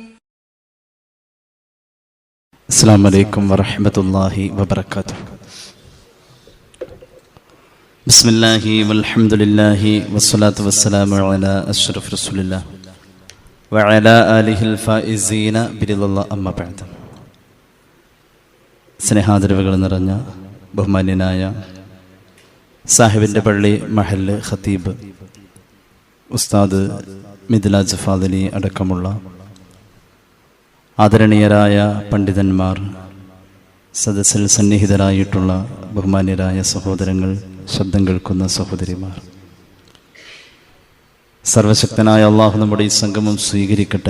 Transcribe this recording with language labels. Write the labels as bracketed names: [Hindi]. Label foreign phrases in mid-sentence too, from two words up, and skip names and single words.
[Arabic] السلام عليكم ورحمة الله وبركاته. بسم الله والحمد لله والصلاة والسلام على أشرف رسول الله وعلى آله الفائزين برضا الله أما بعد. [Malayalam] സ്നേഹാദരവുകൾ നിറഞ്ഞ ബഹുമാന്യനായ സാഹിബിൻ്റെ പള്ളി മഹല്ല് ഖത്തീബ് ഉസ്താദ് മിദ്ലാജ് ഫാദിലി അടക്കമുള്ള ആദരണീയരായ പണ്ഡിതന്മാർ, സദസ്സിൽ സന്നിഹിതരായിട്ടുള്ള ബഹുമാന്യരായ സഹോദരങ്ങൾ, ശബ്ദം കേൾക്കുന്ന സഹോദരിമാർ, സർവശക്തനായ അള്ളാഹു നമ്മുടെ ഈ സംഗമം സ്വീകരിക്കട്ടെ.